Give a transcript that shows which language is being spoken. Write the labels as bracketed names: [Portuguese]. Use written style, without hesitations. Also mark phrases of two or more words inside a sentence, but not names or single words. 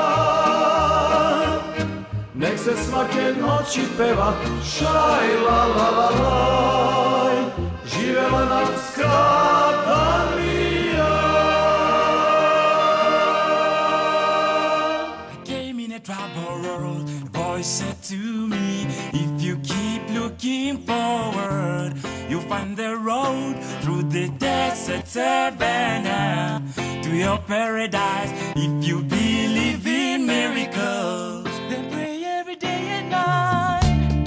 [Serbian] Nek se svake noći peva šaj la la la laj, živela nam skadalija. [English] I came in a troubled world, the voice said to me, if you keep looking forward, you'll find the road through the desert savannah to your paradise. If you believe in miracles, then pray every day and night.